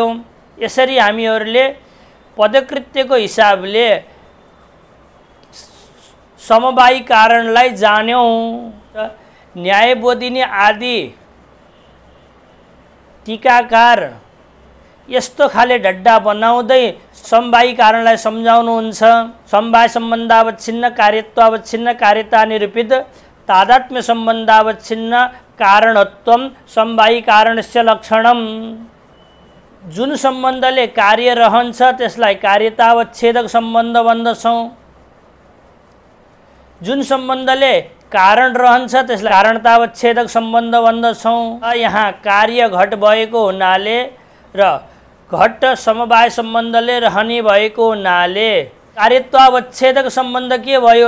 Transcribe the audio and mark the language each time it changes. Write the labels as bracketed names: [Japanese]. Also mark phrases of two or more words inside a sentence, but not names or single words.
[Nepali] यसरी हामीहरूले पदकृत्यको हिसाबले समवायी कारणलाई जान्यौँ। न्यायबोधिनी आदि टीकाकार यस्तो खाले ढड्डा बनाउँदै समवायी कारणलाई सम्झाउनुहुन्छ। [Sanskrit] समवाय सम्बन्धावच्छिन्न कार्यत्वावच्छिन्न कार्यता निरूपित तादात्म्य सम्बन्धावच्छिन्न कारणत्वम समवायी कारणस्य लक्षणम। [Nepali] जुन सम्बन्धले कार्य रहन्छ त्यसलाई कार्यतावच्छेदक सम्बन्ध भन्दछौँ। जुन सम्बन्धले कारण रहन्छ त्यसलाई कारणतावच्छेदक सम्बन्ध भन्दछौँ। यहाँ कार्य घट भएको हुनाले र घट समवाय सम्बन्धले रहने भएको हुनाले कार्यत्वावच्छेदक सम्बन्ध के भयो?